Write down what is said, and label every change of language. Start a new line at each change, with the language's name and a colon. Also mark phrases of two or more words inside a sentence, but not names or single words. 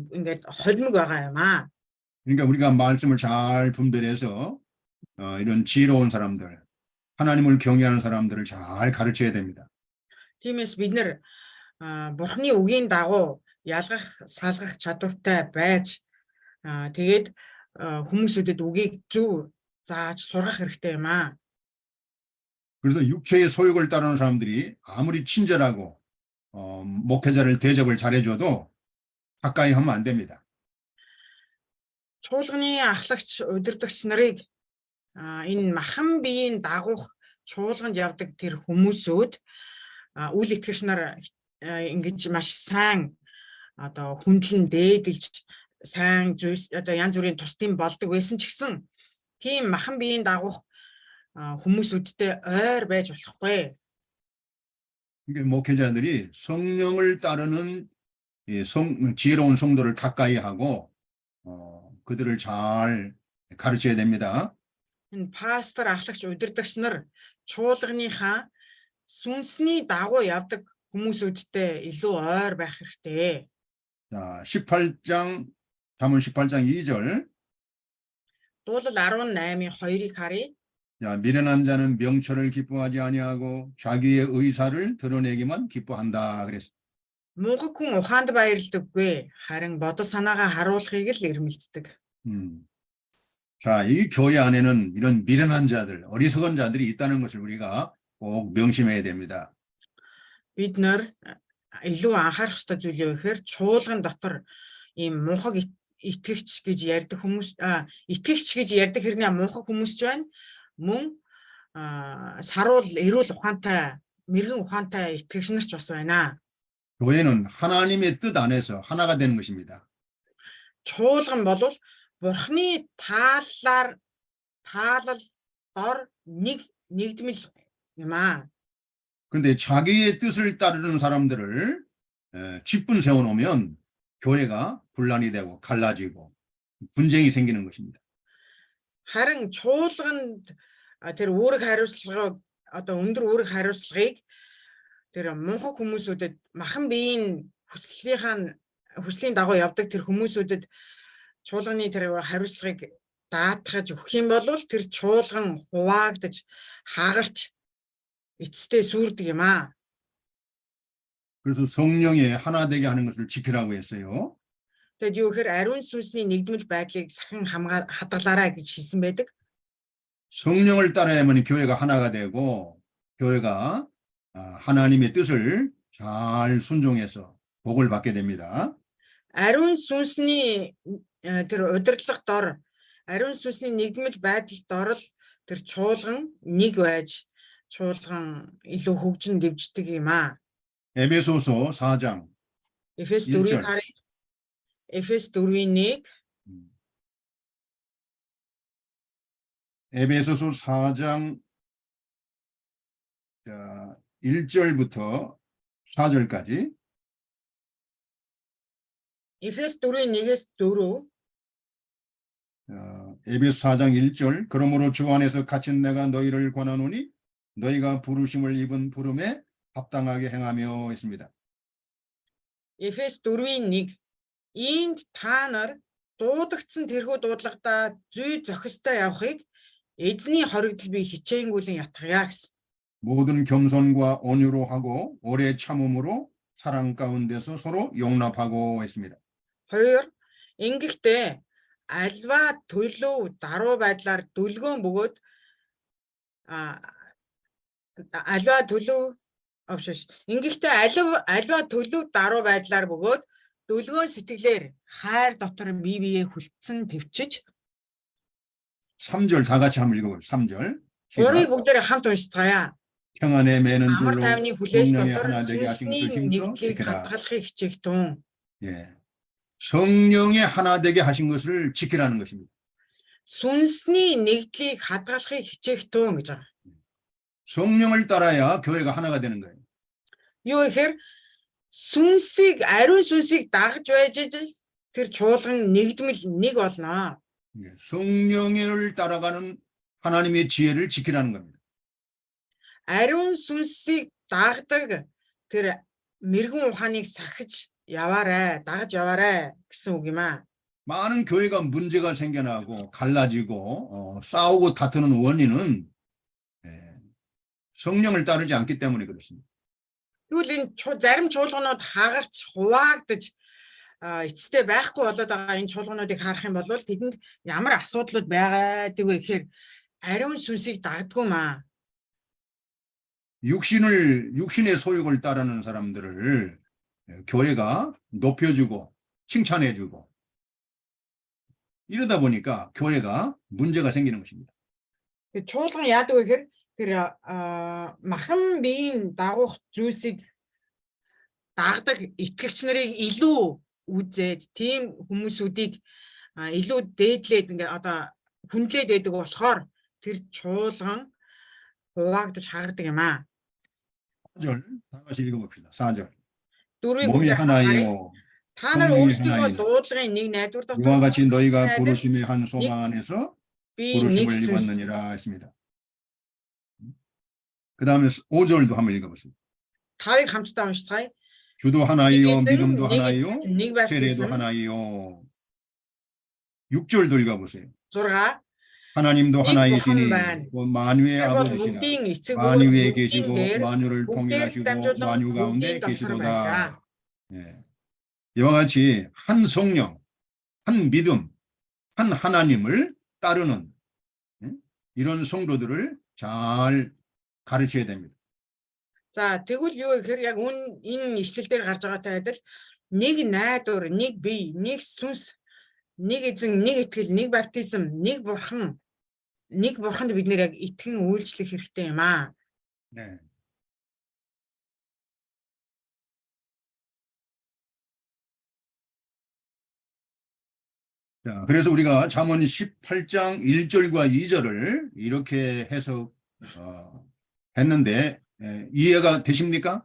Mongolian: Ингээд холимог байгаа юм аа.
Korean: 그러니까 우리가 말씀을 잘 분별해서 이런 지혜로운 사람들, 하나님을 경외하는 사람들을 잘 가르쳐야 됩니다.
Mongolian: Тиймээс бид нэр Бурхны үгийн дагуу ялгах, салгах чадвартай байж тэгээд хүмүүсүүдэд үгийг зөв зааж сургах хэрэгтэй юм аа.
Korean: 그래서 육체의 소욕을 따르는 사람들이 아무리 친절하고 목회자를 대접을 잘해줘도 가까이 하면 안 됩니다.
Mongolian: Чуулганы ахлагч, удирдагч нарыг энэ махан биеийн дагуух чуулганд явдаг тэр хүмүүсүүд үл итгэгч нар ингэж маш сайн одоо хүндлэн дээдэлж сайн зүйлс одоо янз бүрийн тусдын болдог байсан ч гэсэн тийм махан биеийн дагуух хүмүүсүүдтэй ойр байж болохгүй.
Korean: 그러니까 목회자들이 성령을 따르는 지혜로운 성도를 가까이 하고 그들을 잘 가르쳐야 됩니다.
Mongolian: Энэ пастор, ахлагч, удирдагч нар чуулганыхаа сүнсний дагуу явдаг хүмүүсүүдтэй илүү ойр байх хэрэгтэй.
Korean: 자, 18장 잠언 18장 2절.
Mongolian: Дуулал 18-ийн 2-ыг харъя.
Korean: 자, 미련한 자는 명철을 기뻐하지 아니하고 자기의 의사를 드러내기만 기뻐한다 그랬어.
Mongolian: Мунхаг хүн ухаанд баярлдаггүй, харин бодол санаагаа харуулахыг л эрмэлздэг.
Korean: 자, 이 교회 안에는 이런 미련한 자들, 어리석은 자들이 있다는 것을 우리가 꼭 명심해야 됩니다.
Mongolian: бид нар илүү анхаарах ёстой зүйл юу гэхээр чуулган дотор ийм мунхаг итгэгч гэж ярьдаг хүмүүс итгэгч гэж ярьдаг хэрнээ мунхаг хүмүүс ч байна. Мөн саруул эрүүл ухаантай мэрэгэн ухаантай итгэгч нар ч бас байна.
Korean: 교회는 하나님의 뜻 안에서 하나가 되는 것입니다.
Mongolian: Чуулган бол Бурхны таалал дор нэгдмэл юм аа.
Korean: 그런데 자기의 뜻을 따르는 사람들을 쥐뿔 세워놓으면 교회가 분란이 되고 갈라지고 분쟁이 생기는 것입니다.
Mongolian: Харин чуулганд тэр үүрэг хариуцлагыг одоо өндөр үүрэг хариуцлагыг тэр мунхаг хүмүүсүүдэд махан биеийн хүслийн дагуу явдаг тэр хүмүүсүүдэд чуулганы тэр хариуцлагыг даатгаж өгөх юм бол тэр чуулган хуваагдаж хагарч эцэстээ сүрдэг юм аа.
Korean: 그래서 성령의 하나 되게 하는 것을 지키라고 했어요.
Mongolian: Тэгэд юу гэхээр ариун сүнсний нэгдмэл байдлыг сахин хадгалаарай гэж хэлсэн байдаг.
Korean: 성령을 따라야만 교회가 하나가 되고 교회가 하나님의 뜻을 잘 순종해서 복을 받게 됩니다.
Mongolian: Ариун сүнсний тэр удирдлага дор ариун сүнсний нэгдмэл байдалд дор л тэр чуулган нэг байж чуулган илүү хөгжин дэвждэг юм аа.
Korean: 에베소서 4장
Mongolian: Эфес
Korean: 1 절.
Mongolian: 4-ийн харъя. Эфес 4-ийн 1
Korean: 에베소서 4장 1절부터 4절까지
Mongolian: Эфес 4-ийн 1-ээс 4
Korean: 에베소 4장 1절 그러므로 주 안에서 갇힌 내가 너희를 권하노니 너희가 부르심을 입은 부름에 합당하게 행하며 했습니다.
Mongolian: Эфес 4-ийн 1 Иймд та нар дуудагдсан тэрхүү дуудлагадаа зүй зохистой явахыг эзний хоригдол би хичээнгүйлэн ятгая гэсэн.
Korean: 모든 겸손과 온유로 하고 오래 참음으로 사랑 가운데서 서로 용납하고 했습니다.
Mongolian: 2 Ингэхдээ альва төлөв даруй байдлаар дүлгөөн бөгөөд альва төлөв Ингэхдээ альва төлөв даруй байдлаар бөгөөд дүлгөөн сэтгэлээр хайр дотор бие биеэ хүлцэн төвчж
Korean: 3절 다 같이 한번 읽어볼게요. 3절
Mongolian: урыг бүгдээрээ хамт уншицгаая.
Korean: 평안에 매는
Mongolian: Амар
Korean: 줄로
Mongolian: тайвны хүлээс
Korean: 성령의
Mongolian: дотор
Korean: 하나 되게 하신 것을
Mongolian: сүнсний
Korean: 힘써
Mongolian: нэгдлийг
Korean: 지켜라.
Mongolian: хадгалахыг хичээх тун.
Korean: 예. 성령의 하나 되게 하신 것을 지키라는 것입니다.
Mongolian: Сүнсний нэгдлийг хадгалахыг хичээх тун гэж байгаа.
Korean: 성령을 따라야 교회가 하나가 되는 거예요.
Mongolian: Юу гэхээр ариун сүнсийг дагж байж тэр чуулган нэгдмэл нэг болно.
Korean: 예. 성령을 따라가는 하나님의 지혜를 지키라는 겁니다.
Mongolian: Ариун сүнсийг дагдаг тэр мэрэгэн ухааныг сахиж яваарай, дагж яваарай гэсэн үг юм аа.
Korean: 많은 교회가 문제가 생겨나고 갈라지고 싸우고 다투는 원인은 성령을 따르지 않기 때문에 그렇습니다.
Mongolian: Тэгвэл энэ зарим чуулганууд хагарч хуваагдаж эцэстээ байхгүй болоод байгаа энэ чуулгануудыг харах юм бол тэдэнд ямар асуудлууд байгаад вэ гэхээр ариун сүнсийг дагдгүй маа.
Korean: 육신의 소욕을 따르는 사람들을 교회가 높여주고 칭찬해주고 이러다 보니까 교회가 문제가 생기는 것입니다.
Mongolian: Чуулган яадаг вэ гэхээр тэр махан биеийн дагуух зүйлсийг дагдаг итгэгч нарыг илүү үзээд тийм хүмүүсүүдийг илүү дээдлээд ингээ одоо хүндлээд байдаг болохоор тэр чуулган хуваагдаж хагардаг юм аа.
Korean: 4절 다 같이 읽어봅시다. 4절
Mongolian: Дөрвийг
Korean: 몸이 하나이요
Mongolian: та нар
Korean: 성령이
Mongolian: өөрсдөө
Korean: 하나이요
Mongolian: дуудлагын нэг найдвар
Korean: 이와
Mongolian: дотор
Korean: 같이 너희가 부르심의 한 소망 안에서
Mongolian: би
Korean: 부르심을
Mongolian: нэг
Korean: 입었느니라 했습니다. 그 다음에 5절도 한번 읽어보세요.
Mongolian: тавыг хамтдаа уншицгаая.
Korean: 주도 하나이요 이들은 믿음도
Mongolian: нэг
Korean: 하나이요 세례도
Mongolian: баптизм
Korean: 하나이요 6절도 읽어보세요. 6 하나님도 이 하나이시니 부분만 만유의
Mongolian: бол
Korean: 아버지시라
Mongolian: бүгдийн эцэг
Korean: 만유에
Mongolian: бүгдийн
Korean: 계시고
Mongolian: дээр
Korean: 만유를
Mongolian: бүгдээр
Korean: 통일하시고
Mongolian: дамжуулан
Korean: 만유 가운데
Mongolian: бүгдийн дотор
Korean: 계시도다.
Mongolian: байдаг.
Korean: 예. 이와 같이 한 성령, 한 믿음, 한 하나님을 따르는 이런 성도들을 잘 가르쳐야 됩니다.
Mongolian: За тэгвэл юу гэхээр яг энэ ишлэл дээр гарч байгаатай адил нэг найдвар, нэг бие, нэг сүнс, нэг эзэн, нэг итгэл, нэг баптизм, нэг бурханд бид нэр яг итгэн үйлчлэх хэрэгтэй юм аа.
Korean: 네. 자, 그래서 우리가 잠언 18장 1절과 2절을 이렇게 했는데 이해가 되십니까?